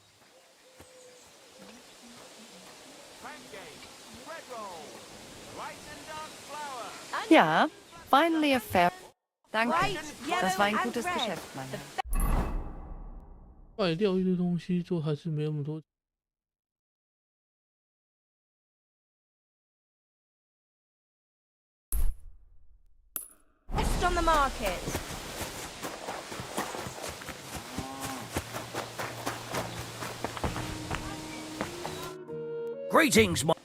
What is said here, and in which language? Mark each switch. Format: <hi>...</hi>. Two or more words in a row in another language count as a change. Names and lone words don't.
<en>Ja, finally a fair.</en> <de>Danke. Das war ein gutes Geschäft, mein Herr.</de> <zh>卖掉一堆东西，就还是没那么多。</zh> <en>Best on the market. Greetings, my...</en>